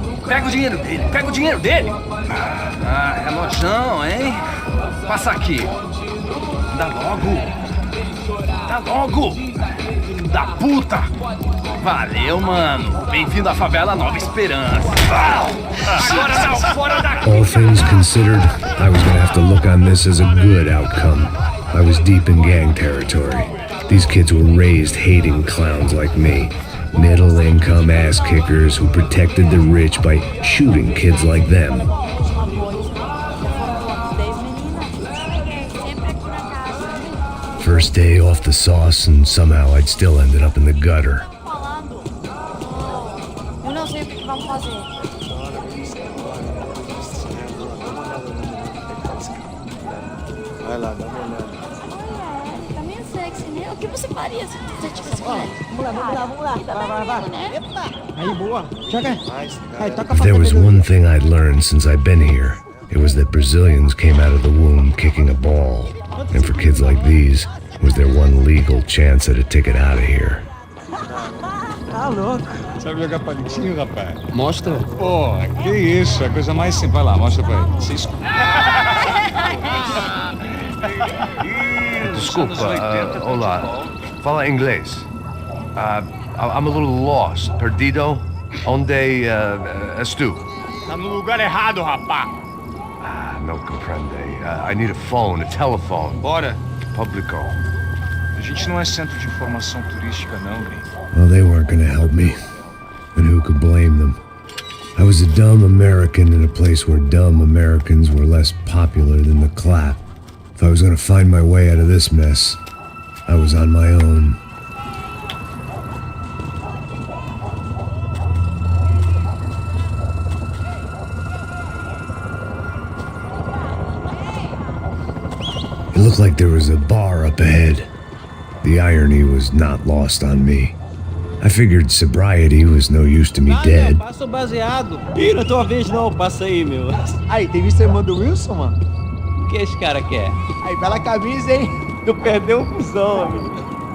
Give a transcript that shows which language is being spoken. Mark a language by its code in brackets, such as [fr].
[pt] Pega o dinheiro dele, Ah, relojão, hein? Passa aqui. Dá logo. Da puta. Valeu, mano. Bem-vindo à favela Nova Esperança. Agora não, fora daqui. [en] All things considered, I was gonna have to look on this as a good outcome. I was deep in gang territory. These kids were raised hating clowns like me. Middle-income ass-kickers who protected the rich by shooting kids like them. First day off the sauce, and somehow I'd still ended up in the gutter. [pt] Eu não sei o que vamos fazer. Vai lá, dá uma olhada. Tá meio sexy, né? O que você faria se você tivesse com ele? Vamos lá. Vai. Né? Aí, boa. Chega. Aí, toca [en] If there was one thing I'd learned since I'd been here, it was that Brazilians came out of the womb kicking a ball. And for kids like these, was their one legal chance at a ticket out of here. [pt] Tá louco. Sabe jogar palitinho, rapaz? Mostra. Pô, que isso, é a coisa mais simples. Vai lá, mostra pra ele. Desculpa, olá. Fala inglês. [en] I'm a little lost. [pt] Perdido? Onde estou? Tá no lugar errado, rapá. Não compreende. [en] I need a phone, a telephone. [pt] Bora. Publico. A gente não é centro de informação turística, não, gringo. [en] Well, they weren't gonna help me. And who could blame them? I was a dumb American in a place where dumb Americans were less popular than the clap. If I was gonna find my way out of this mess, I was on my own. It looked like there was a bar up ahead. The irony was not lost on me. I figured sobriety was no use to me dead. [pt] Passa o baseado. Ih, não é tua vez não, passa aí, meu. Aí, tem visto a irmã do Wilson, mano? O que esse cara quer? Aí, bela camisa, hein? Tu perdeu um cuzão, amigo.